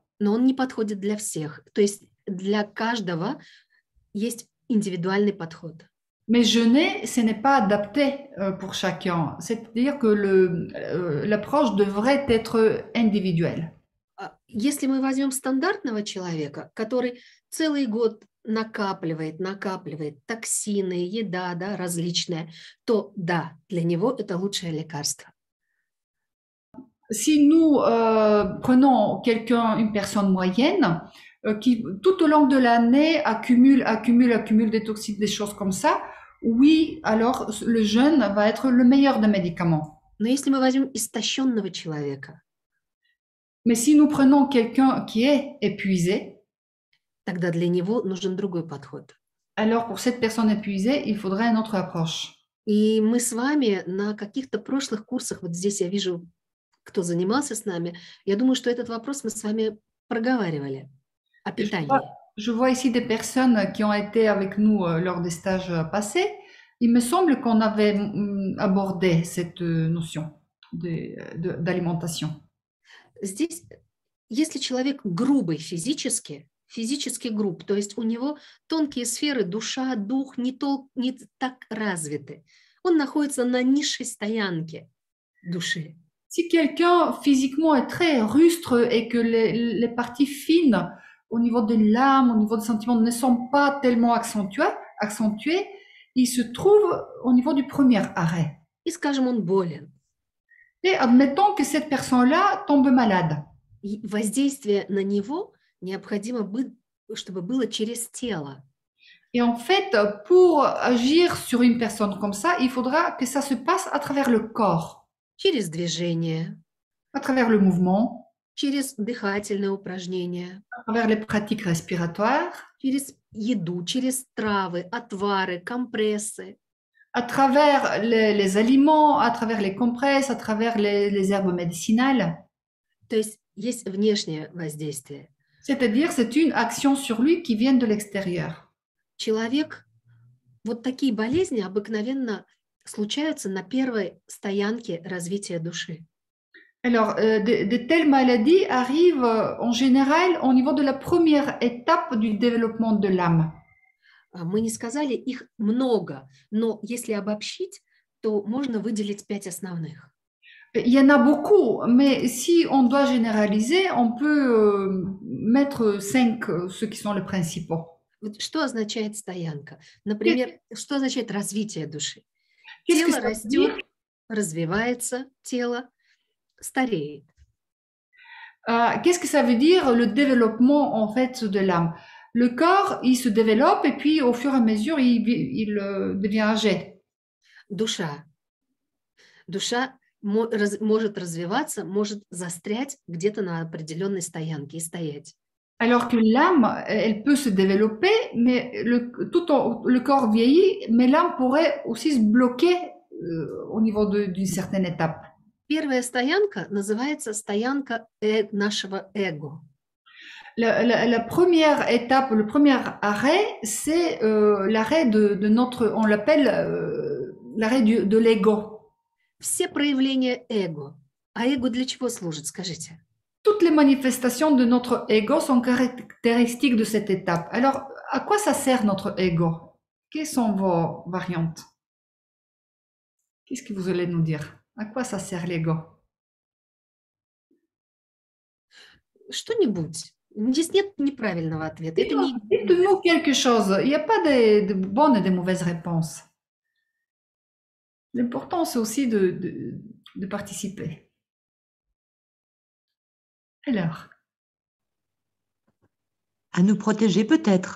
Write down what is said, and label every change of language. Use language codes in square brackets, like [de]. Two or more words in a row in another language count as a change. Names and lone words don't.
[ru] Но он не подходит для всех. То есть для каждого есть индивидуальный подход. [fr] Mais jeûner, ce n'est pas adapté pour chacun. C'est-à-dire que l'approche devrait être individuelle. [ru] Если мы возьмем стандартного человека, который целый год накапливает токсины, еда, да, различная, то да, для него это лучшее лекарство. [fr] Si nous prenons une personne moyenne, qui tout au long de l'année accumule des toxiques, des choses comme ça, oui, alors le jeûne va être le meilleur des médicaments. [ru] Но если мы возьмем истощенного человека, [fr] Mais si nous prenons quelqu'un qui est épuisé, [ru] тогда для него нужен другой подход. [fr] alors pour cette personne épuisée, il faudrait une autre approche. [ru] И мы с вами на каких-то прошлых курсах, вот здесь я вижу, кто занимался с нами, я думаю, что этот вопрос мы с вами проговаривали о [fr] Et [ru] питании. [fr] je vois ici des personnes qui ont été avec nous lors des stages passés. Il me semble qu'on avait abordé cette notion d'alimentation. [ru] Здесь, если человек грубый физически груб, то есть у него тонкие сферы, душа, дух не так развиты, он находится на низшей стоянке души. [fr] Si quelqu'un physiquement est très rustre et que les parties fines au niveau de l'âme, au niveau des sentiments ne sont pas tellement accentuées, il se trouve au niveau du premier arrêt. [ru] И, скажем, он болен. [fr] Et admettons que cette personne-là tombe malade. [ru] И воздействие на него необходимо, чтобы было через тело. [fr] Et en fait, pour agir sur une personne comme ça, il faudra que ça se passe à travers le corps. [ru] Через движение. [fr] À travers le mouvement. [ru] Через дыхательные упражнения. [fr] À travers les pratiques respiratoires. [ru] Через еду, через травы, отвары, компрессы. [fr] À travers les aliments, à travers les compresses, à travers les herbes médicinales. [ru] То есть есть внешнее воздействие. [fr] C'est-à-dire, c'est une action sur lui qui vient de l'extérieur. [ru] Человек, вот такие болезни обыкновенно случаются на первой стоянке развития души. [fr] Alors, de telles maladies arrivent en général au niveau de la première étape du développement de l'âme. [ru] Мы не сказали, их много, но если обобщить, то можно выделить 5 основных. [fr] Il y en a beaucoup, mais si on doit généraliser, on peut mettre 5, ceux qui sont les principaux. [ru] Что означает стоянка? Например, что означает развитие души? Тело растет, развивается, тело стареет. [fr] Qu'est-ce que ça veut dire le développement en fait de l'âme? Le corps, il se développe et puis au fur et à mesure, il devient âgé. [ru] Душа может развиваться, может застрять где-то на определенной стоянке и стоять. [fr] Alors que l'âme, elle peut se développer, mais le corps vieillit, mais l'âme pourrait aussi se bloquer au niveau d'une certaine étape. [ru] Первая стоянка называется стоянка нашего эго. [fr] La première étape, le premier arrêt, c'est l'arrêt de notre, on l'appelle l'arrêt de l'ego. [ru] Все проявления эго. А эго для чего служит, скажите? [fr] Toutes les manifestations de notre ego sont caractéristiques de cette étape. Alors, à quoi ça sert notre ego? Quelles sont vos variantes? Qu'est-ce que vous allez nous dire? À quoi ça sert l'ego? [ru] Что-нибудь. Здесь нет неправильного ответа. [fr] Dites-nous quelque chose. Il n'y a pas de bonnes et de mauvaises réponses. L'important, c'est aussi de participer. Alors? À nous protéger peut-être.